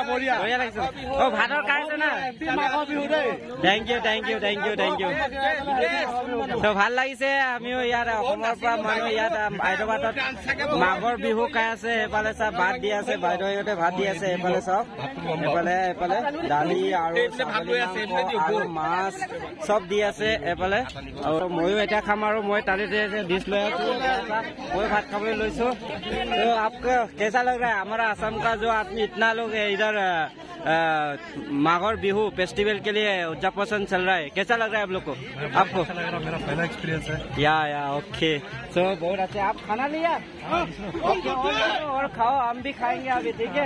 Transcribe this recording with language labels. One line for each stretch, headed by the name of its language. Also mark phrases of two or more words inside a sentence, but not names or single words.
Assamese: লাগিছে ভাতৰ খাইছে না
English: thank you
Assamese: ত' ভাল লাগিছে আমিও ইয়াত অসমৰ পৰা মানুহ ইয়াত হায়দৰাবাদত মাঘৰ বিহু খাই আছে সেইফালে চব ভাত দি আছে বাইদেউহঁতে ভাত দি আছে এইফালে চব এইফালে দালি আৰু মাছ চব দি আছে এইফালে আৰু ময়ো এতিয়া খাম আৰু মই তালিতে ডিছ লৈ আছো মই ভাত খাবলৈ লৈছো
Hindi: तो आपको कैसा लग रहा है हमारा असम का जो आदमी इतना लोग है इधर माघोर बिहू फेस्टिवल के लिए उद्यापन चल रहा है, कैसा लग रहा है आप लोग को? आपको अच्छा लग रहा है, मेरा पहला एक्सपीरियंस है।
English: ya ok,
Hindi: सो बहुत अच्छा। आप खाना लिया? ओके, और खाओ, हम भी खाएंगे अभी, ठीक है।